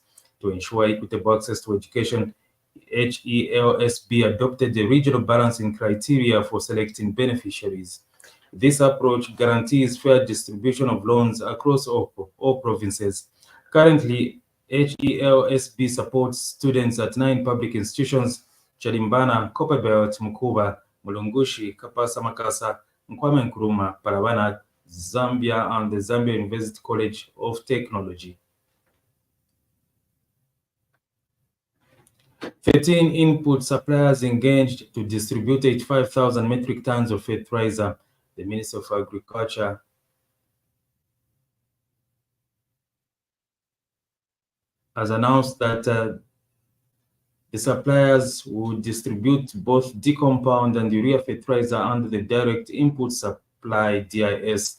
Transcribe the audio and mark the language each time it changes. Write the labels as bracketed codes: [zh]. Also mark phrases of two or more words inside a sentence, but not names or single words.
[en] To ensure equitable access to education, HELSB adopted a regional balancing criteria for selecting beneficiaries. This approach guarantees fair distribution of loans across all provinces. Currently, HELSB supports students at 9 public institutions: Chalimbana, Copperbelt, Mukuba, Mulungushi, Kapasa Makasa, Nkwame Nkrumah, Parabana, Zambia, and the Zambia University College of Technology. 13 input suppliers engaged to distribute 85,000 metric tons of fertilizer. The Minister of Agriculture has announced that the suppliers will distribute both decompound and urea fertilizer under the Direct Input Supply DIS.